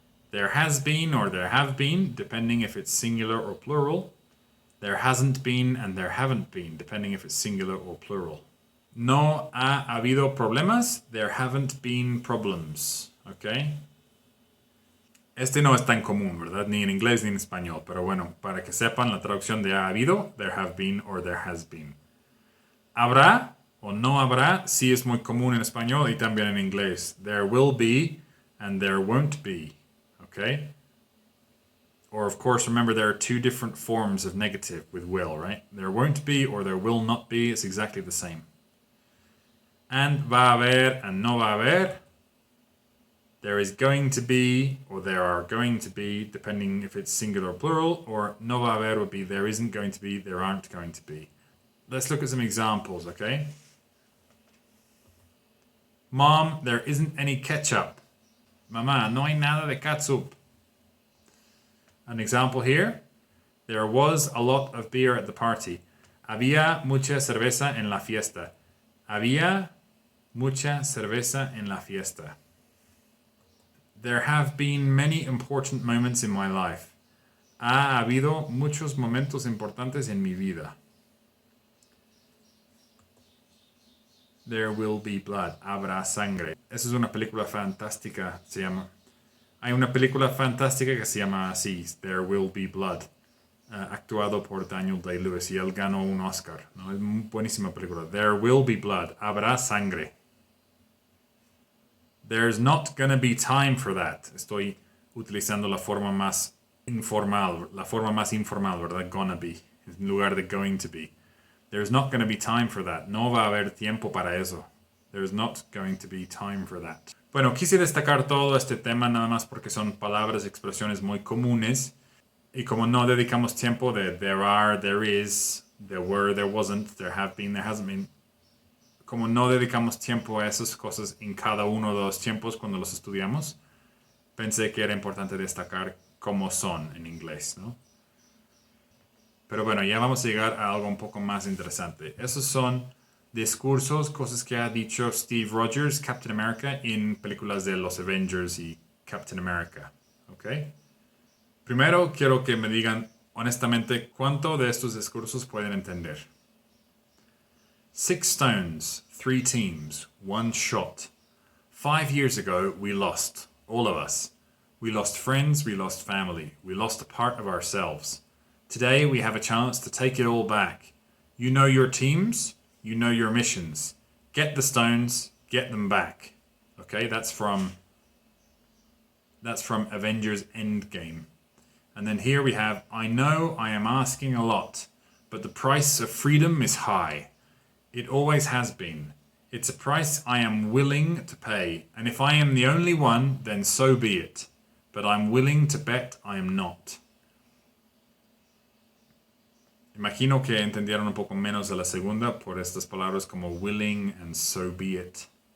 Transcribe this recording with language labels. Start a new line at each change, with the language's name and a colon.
English: There has been or there have been, depending if it's singular or plural. There hasn't been and there haven't been, depending if it's singular or plural.
Spanish: No ha habido problemas.
English: There haven't been problems. ¿Ok?
Spanish: Este no es tan común, ¿verdad? Ni en inglés ni en español. Pero bueno, para que sepan la traducción de ha habido,
English: there have been or there has been.
Spanish: Habrá o no habrá sí es muy común en español y también en inglés.
English: There will be and there won't be. Okay? Or of course, remember there are 2 different forms of negative with will, right? There won't be or there will not be. It's exactly the same. And
Spanish: va a haber
English: and
Spanish: no va a haber.
English: There is going to be or there are going to be, depending if it's singular or plural. Or
Spanish: no va a haber
English: would be there isn't going to be, there aren't going to be. Let's look at some examples, okay? Mom, there isn't any ketchup.
Spanish: Mamá, no hay nada de ketchup.
English: An example here. There was a lot of beer at the party.
Spanish: Había mucha cerveza en la fiesta. Había mucha cerveza en la fiesta.
English: There have been many important moments in my life.
Spanish: Ha habido muchos momentos importantes en mi vida.
English: There will be blood.
Spanish: Habrá sangre. Esa es una película fantástica. Hay una película fantástica que se llama así, There Will Be Blood. Actuado por Daniel Day-Lewis, y él ganó un Oscar, ¿no? Es una buenísima película.
English: There will be blood.
Spanish: Habrá sangre.
English: There's not gonna be time for that.
Spanish: Estoy utilizando la forma más informal, ¿verdad?
English: Gonna be,
Spanish: en lugar de
English: going to be. There's not gonna be time for that.
Spanish: No va a haber tiempo para eso.
English: There's not going to be time for that.
Spanish: Bueno, quise destacar todo este tema nada más porque son palabras y expresiones muy comunes. Y como no dedicamos tiempo de
English: there are, there is, there were, there wasn't, there have been, there hasn't been.
Spanish: Como no dedicamos tiempo a esas cosas en cada uno de los tiempos cuando los estudiamos, pensé que era importante destacar cómo son en inglés, ¿no? Pero bueno, ya vamos a llegar a algo un poco más interesante. Esos son discursos, cosas que ha dicho Steve Rogers, Captain America, en películas de los Avengers y Captain America. ¿Ok? Primero quiero que me digan honestamente cuánto de estos discursos pueden entender.
English: 6 stones, 3 teams, 1 shot. 5 years ago we lost, all of us. We lost friends, we lost family, we lost a part of ourselves. Today we have a chance to take it all back. You know your teams, you know your missions. Get the stones, get them back. Okay, that's from Avengers Endgame. And then here we have, I know I am asking a lot, but the price of freedom is high. It always has been. It's a price I am willing to pay. And if I am the only one, then so be it. But I'm willing to bet I am not.
Spanish: Imagino que entendieron un poco menos de la segunda por estas palabras como willing and
English: so be it.